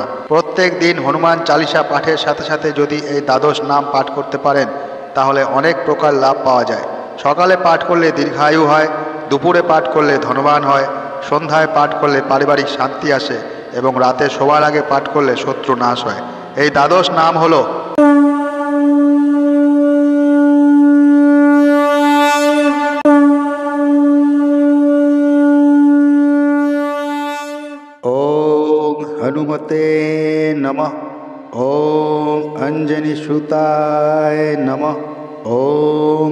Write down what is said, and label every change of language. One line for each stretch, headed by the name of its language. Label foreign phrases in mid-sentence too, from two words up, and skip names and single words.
Bangla: প্রত্যেক দিন হনুমান চালিসা পাঠের সাথে সাথে যদি এই দ্বাদশ নাম পাঠ করতে পারেন তাহলে অনেক প্রকার লাভ পাওয়া যায়। সকালে পাঠ করলে দীর্ঘায়ু হয়, দুপুরে পাঠ করলে ধনবান হয়, সন্ধ্যায় পাঠ করলে পারিবারিক শান্তি আসে এবং রাতে শোবার আগে পাঠ করলে শত্রু নাশ হয়। এই দ্বাদশ নাম হলো
Sanskrit: ओम हनुमते नमः, ओम अंजनी सुताय नमः, ओम